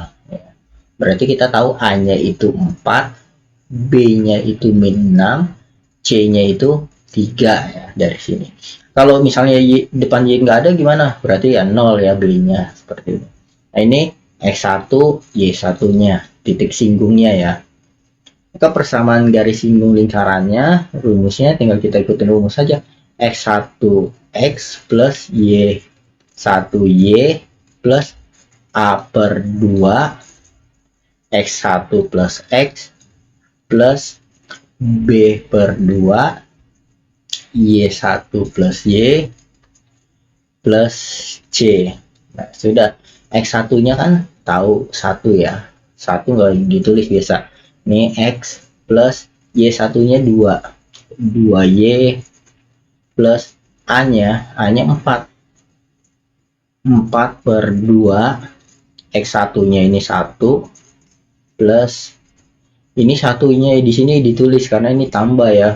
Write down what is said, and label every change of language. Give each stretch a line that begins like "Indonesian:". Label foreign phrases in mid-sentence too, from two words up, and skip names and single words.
Indonesian: Berarti kita tahu A-nya itu 4, B-nya itu min 6, C-nya itu 3 ya dari sini. Kalau misalnya depan Y nggak ada gimana? Berarti ya 0 ya B-nya, seperti ini. Nah, ini X1, Y1-nya, titik singgungnya ya. Maka persamaan garis singgung lingkarannya, rumusnya tinggal kita ikutin rumus saja. X1X plus Y1Y plus A per 2 X1 plus X plus B per 2 Y1 plus Y plus C. Nah, sudah. X1-nya kan tahu 1 ya. 1 nggak ditulis biasa. Ini X plus Y1-nya 2. 2Y plus A-nya 4. 4 per 2 X1-nya ini 1 plus ini satunya di sini ditulis karena ini tambah ya.